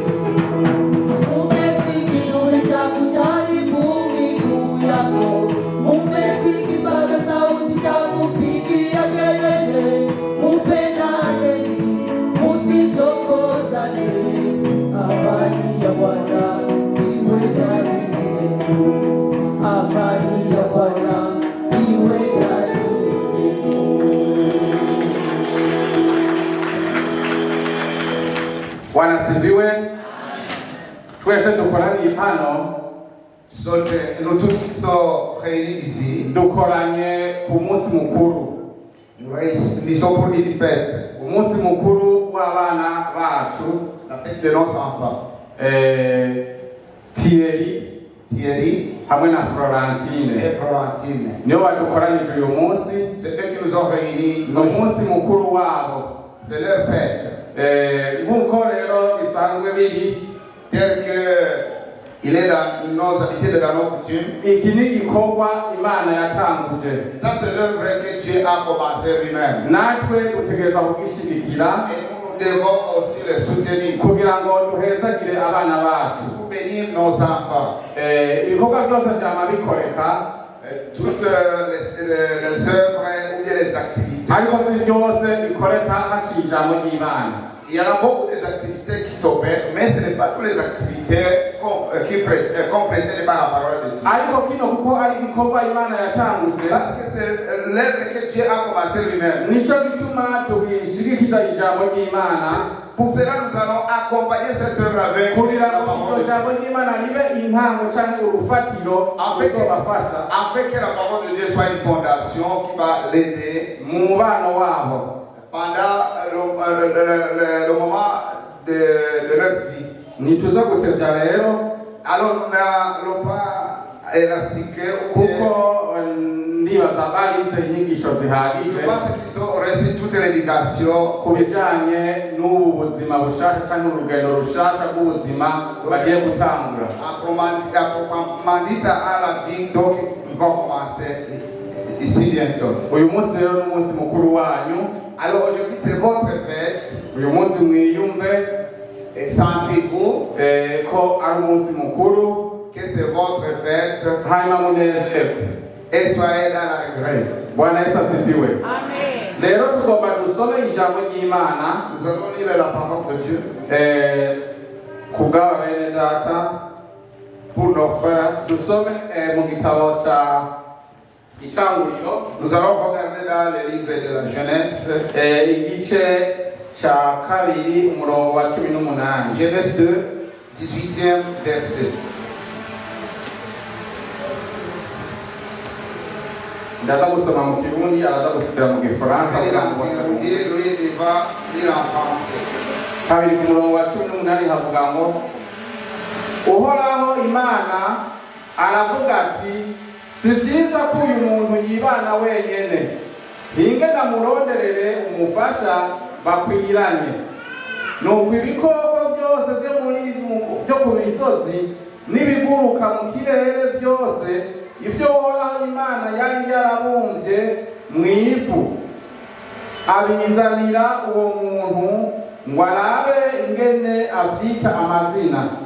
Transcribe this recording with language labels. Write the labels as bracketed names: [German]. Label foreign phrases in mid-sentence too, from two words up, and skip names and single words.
[Swahili] Umesi kinyume cha kujaribu miguu yako, umesi kipaza sauti cha kupigia kelele, mpendaneni, msichokozane, amani ya Bwana iwe ndani yenu, amani ya Bwana iwe ndani yenu. Bwana sifiwe. [Rundi] Twese dukoraniye hano, [French] Nous tous qui sommes réunis ici, [Rundi] dukoranye ku munsi mukuru, [French] nous sommes pour une fête, [Rundi] umunsi mukuru w'abana bacu [French] la fête de nos enfants. [Rundi] Thierry hamwe na Florentine [French] Et Florentine. [Rundi] niyo badukoranije uyu munsi. [French] C'est eux qui nous ont réunis. [Rundi] Ni umunsi mukuru wabo. [French] C'est leur fête. [Rundi] Nk'uko rero bisanzwe biri, [French] Tel que il est dans nos habitudes, dans nos coutumes. [Rundi] iki ni igikorwa Imana yatanguje. [French] Ça, c'est l'œuvre que Dieu a commencé lui-même. [Rundi] Natwe dutegereza kugishigikira [French] Et nous devons aussi le soutenir [Rundi] kugira ngo duhezagire abana bacu. [French] pour bénir nos enfants. [Rundi] Ibikorwa byose byama bikoreka, [French] Toutes les œuvres ou bien les activités. [Rundi] ariko si byose bikoreka haciye ijambo ry'Imana. [French] Il y en a beaucoup des activités qui s'opèrent, mais ce n'est pas toutes les activités qu'on précède par la parole de Dieu. [Rundi] Ariko kino kuko ari igikorwa Imana yatanguje, [French] Parce que c'est l'œuvre que Dieu a commencé lui-même. [Rundi] nico gituma tubishigikiza ijambo ry'Imana, [French] Pour cela, nous allons accompagner cette œuvre avec [Rundi] kugira [French] la [Rundi] ngo [French] parole de [Rundi] iryo jambo [French] Dieu. [Rundi] ry'Imana ribe intango canke urufatiro ruzobafasha [French] Afin que la parole de Dieu soit une fondation qui va l'aider [Rundi] mu mubano wabo [French] pendant le moment de leur vie. [Rundi] ntituza gutevya rero, [French] Alors, nous n'allons pas élastiquer ou bien- [Rundi] kuko ndibaza barize inyigisho [French] Je [Rundi] zihagije [French] pense qu'ils ont reçu toutes les indications [Rundi] ku bijanye n'ubu buzima bushasha canke urugendo rushasha rw'ubuzima bagiye gutangura. [French] approprement dites à la vie, donc ils vont commencer ici bientôt. [Rundi] Uyu munsi rero n'umunsi mukuru wanyu. [French] Alors aujourd'hui c'est votre fête [Rundi] Uyu munsi mwiyumve [French] et sentez-vous [Rundi] ko ari umunsi mukuru, [French] que c'est votre fête [Rundi] hanyuma munezerwe. [French] et soyez dans la grâce. [Swahili] Bwana Yesu asifiwe. [Rundi] Rero tugomba dusome ijambo ry'Imana [French] Nous allons lire la parole de Dieu [Rundi] ku bw'aba bene data. [French] pour nos frères. [Rundi] Dusome mu gitabo ca Itanguriro, [French] Nous allons regarder dans le livre de la Genèse, [Rundi] igice ca kabiri umurongo wa 18. [French] Genèse 2, 18e verset. [Rundi] Ndaza gusoma mu Kirundi, araza gusubira mu Gifaransa [French] Il [Rundi] kugira ngo [French] va [Rundi] bose. [French] lui, il va lire en français. [Rundi] Kabiri ku murongo wa 18 havuga ngo, Uhoraho Imana aravuga ati, si byiza ko uyu muntu yibana wenyene, hinge ndamuronderere umufasha bakwiranye. Nuko ibikoko byose byo ku misozi n'ibiguruka mu kirere byose, ibyo Uhoraho Imana yari yarabumbye mu ivu, abizanira uwo muntu ngo arabe ingene abyita amazina.